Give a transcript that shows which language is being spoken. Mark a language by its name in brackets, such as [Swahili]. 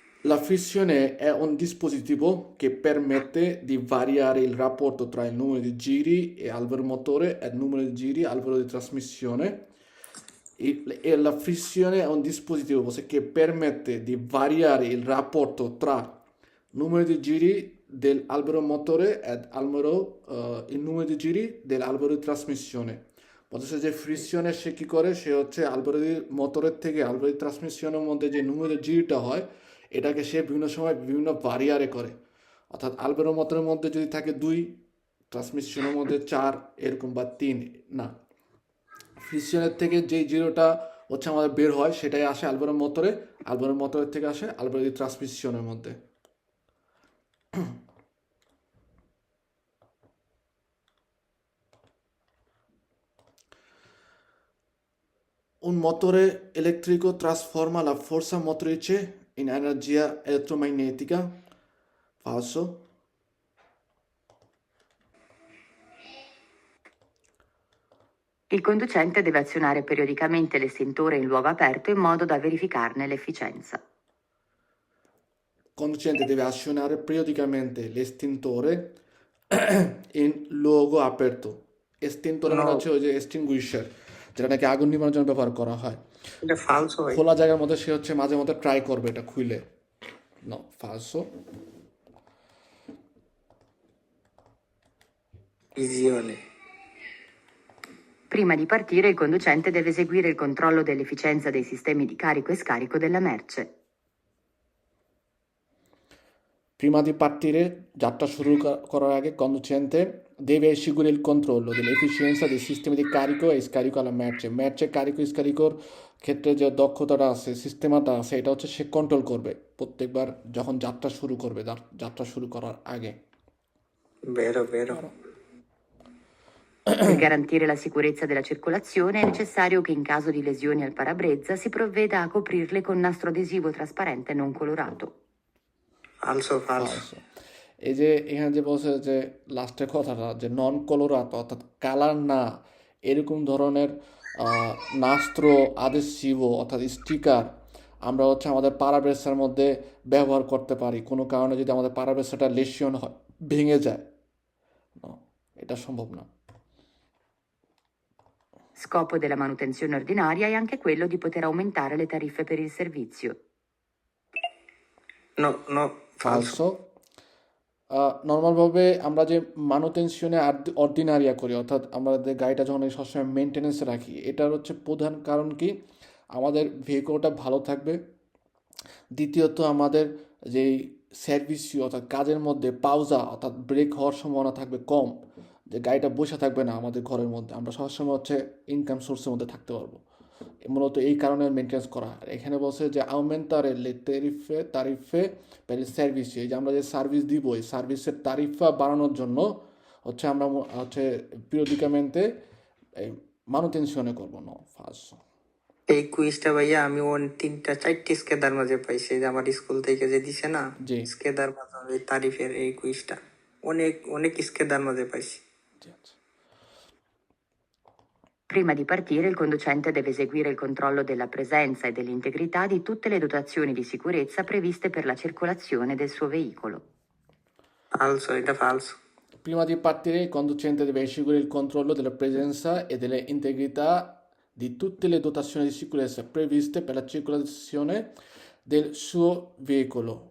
[Italian] La frizione è un dispositivo che permette di variare il rapporto tra il numero di giri e albero motore e il numero di giri albero di trasmissione. E la frizione è un dispositivo che permette di variare il rapporto tra numero di giri dell'albero motore e il numero di giri dell'albero di trasmissione. [Bangla] বলতেছে যে ফ্রিকশনে সে কি করে, সে হচ্ছে আলবেরো মোটরের থেকে আলবেরো ট্রান্সমিশনের মধ্যে যে [Italian] numero di [Bangla] জিটা হয়, এটাকে সে বিভিন্ন সময় বিভিন্ন ভারিয়ারে করে, অর্থাৎ আলবেরো মোটরের মধ্যে যদি থাকে 2, ট্রান্সমিশনের মধ্যে 4 এরকম বা 3 না, ফ্রিকশনের থেকে যেই জিরোটা হচ্ছে আমাদের বের হয় সেটাই আসে আলবেরো মোটরের থেকে আসে আলবেরো দি ট্রান্সমিশনের মধ্যে। [Italian] Un motore elettrico trasforma la forza motrice in energia elettromagnetica. Falso. Il conducente deve azionare periodicamente l'estintore in luogo aperto in modo da verificarne l'efficienza. Il conducente deve azionare periodicamente l'estintore in luogo aperto. [Bangla] Estintore মানে হচ্ছে ওই যে extinguisher, যেটা নাকি আগুন নিভানোর জন্য ব্যবহার করা হয়। এটা ফালসো ভাই। খোলা জায়গার মধ্যে সে হচ্ছে মাঝে মধ্যে ট্রাই করবে এটা খুলে। No, ফালসো। [Italian] visione. Prima di partire, il conducente deve eseguire il controllo dell'efficienza dei sistemi di carico e scarico della merce. Prima di partire, [Bangla] যাত্রা শুরু করার আগে [Italian] conducente deve eseguire il controllo dell'efficienza dei sistemi di carico e scarico alla merce. merce carico e scarico [Bangla] র ক্ষেত্রে যে দক্ষতাটা আছে, সিস্টেমটা আছে, এটা হচ্ছে সে কন্ট্রোল করবে প্রত্যেকবার যখন যাত্রা শুরু করবে, যাত্রা শুরু করার আগে। [Italian] Vero, vero. Per garantire la sicurezza della circolazione è necessario che in caso di lesioni al parabrezza si provveda a coprirle con nastro adesivo trasparente non colorato. Falso, falso. falso। [Bangla] এই যে এখানে যে বলছে যে লাস্টের কথাটা যে নন কলোরাতো অর্থাৎ কালার না এরকম ধরনের নাস্ত্র আদেসিভো অর্থাৎ স্টিকার আমরা হচ্ছে আমাদের পারাব্রেসার মধ্যে ব্যবহার করতে পারি কোনো কারণে যদি আমাদের পারাব্রেসাটা লেশিয়ন হয় ভেঙে যায় No, এটা সম্ভব না। [Italian] Scopo della manutenzione ordinaria è anche quello di poter aumentare le tariffe per il servizio. No, no, falso. ফালসো। [Bangla] নর্মালভাবে আমরা যে মানুটেনশনে অর্ডিনারিয়া করি অর্থাৎ আমাদের গাড়িটা যখন সবসময় মেনটেনেন্সে রাখি এটার হচ্ছে প্রধান কারণ কি আমাদের ভেহিকলটা ভালো থাকবে, দ্বিতীয়ত আমাদের যেই সার্ভিসিও অর্থাৎ কাজের মধ্যে পাউজা অর্থাৎ ব্রেক হওয়ার সম্ভাবনা থাকবে কম, যে গাড়িটা বসে থাকবে না আমাদের ঘরের মধ্যে, আমরা সবসময় হচ্ছে ইনকাম সোর্সের মধ্যে থাকতে পারবো। মূলত এই কারণে মেনটেন্স করা হয়। এখানে বলছে যে [Italian] aumentare le tariffe per il servizio, [Bangla] এই যে আমরা যে সার্ভিস দিব এই সার্ভিসের তারিফা বাড়ানোর জন্য হচ্ছে আমরা হচ্ছে পিরিয়ডিকামেন্টে মানুটেনশনে করবো না ফার্স্ট। এই কুইজটা ভাইয়া আমি 3-4টি স্কেদার মাঝে পাইছি যে আমার স্কুল থেকে যে দিছে না জি স্কেদার মাঝে এই তারিফের এই কুইজটা অনেক অনেক স্কেদার মাঝে পাইছি। জি আচ্ছা। [Italian] Prima di partire, il conducente deve eseguire il controllo della presenza e dell'integrità di tutte le dotazioni di sicurezza previste per la circolazione del suo veicolo. ফালসো, এটা ফালসো। Prima di partire il conducente deve eseguire il controllo della presenza e delle integrità di tutte le dotazioni di sicurezza previste per la circolazione del suo veicolo।